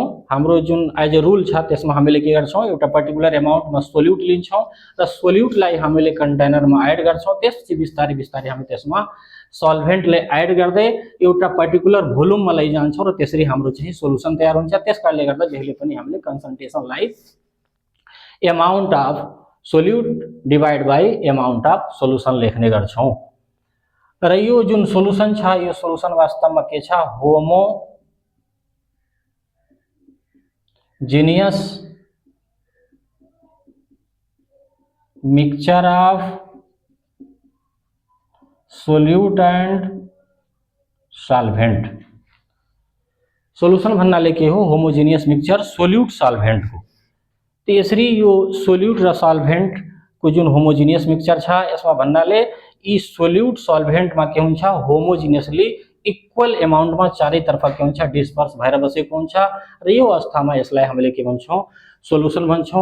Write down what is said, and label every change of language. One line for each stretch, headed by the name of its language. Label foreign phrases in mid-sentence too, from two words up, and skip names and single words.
Nepali: हाम्रो जुन
English: as a rule
Nepali: छ त्यसमा हामीले के गर्छौं, एउटा पर्टिकुलर अमाउन्टमा सोल्युट लिन्छौं र सोल्युटलाई हामीले कन्टेनरमा एड गर्छौं। त्यसपछि बिस्तारै हामी त्यसमा सल्भेन्टले एड गर्दै एउटा पर्टिकुलर भोल्युममा लैजान्छौं र त्यसरी हाम्रो चाहिँ सोल्युसन तयार हुन्छ। त्यसकारणले गर्दा जहिले पनि हामीले कन्सन्ट्रेसनलाई
English: amount of solute divide by amount of solution
Nepali: लेखने गर्छौं र यो जुन सोल्यूशन छ यो सोल्यूशन वास्तवमा के छ
English: homogeneous mixture of solute and solvent.
Nepali: सोल्यूशन भन्नाले के हो
English: homogeneous mixture solute solvent
Nepali: को। तो यसरी यो सोल्यूट र सॉल्वेंट को जुन
English: homogeneous mixture
Nepali: छ यसमा भन्नाले यी
English: solute solvent
Nepali: मा के हुन्छ
English: homogeneously equal amount
Nepali: मा चारैतर्फ के हुन्छ डिस्पर्स भएर बसेको हुन्छ र यो अवस्थामा यसलाई हामीले के भन्छौं सोल्युसन भन्छौं।